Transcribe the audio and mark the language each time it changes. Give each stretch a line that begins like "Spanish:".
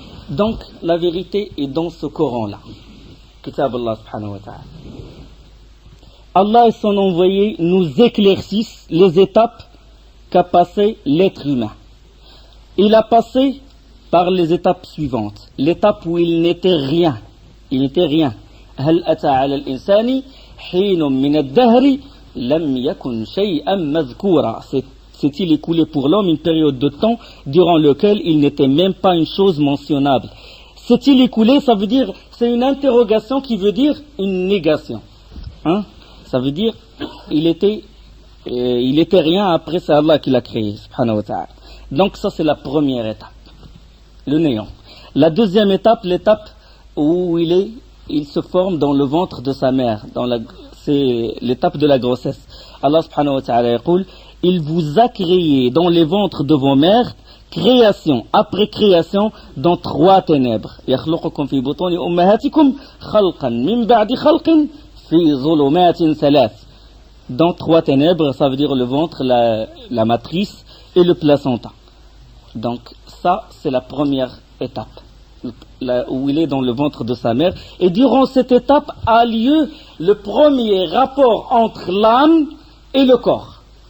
French: Donc, la vérité est dans ce Coran-là. Kitab Allah subhanahu wa ta'ala. Allah et son envoyé nous éclaircissent les étapes qu'a passé l'être humain. Il a passé par les étapes suivantes. L'étape où il n'était rien. Il n'était rien.
Arabic: هل أتى على الإنسان حين من الدهر لم يكن شيئا مذكورا.
French: S'est-il écoulé pour l'homme une période de temps durant lequel il n'était même pas une chose mentionnable. S'est-il écoulé, ça veut dire, c'est une interrogation qui veut dire une négation. Hein? Ça veut dire, il était rien, après c'est Allah qui l'a créé, subhanahu wa ta'ala. Donc ça c'est la première étape, le néant. La deuxième étape, l'étape où il se forme dans le ventre de sa mère, c'est l'étape de la grossesse. Allah subhanahu wa ta'ala yaqul, il vous a créé dans les ventres de vos mères, création après création, dans 3 ténèbres.
Arabic: يخلقكم في بطون أمهاتكم خلقا من بعد خلق في ظلمات 3.
French: Dans 3 ténèbres, ça veut dire le ventre, la matrice et le placenta. Donc ça, c'est la première étape, où il est dans le ventre de sa mère. Et durant cette étape a lieu le premier rapport entre l'âme et le corps.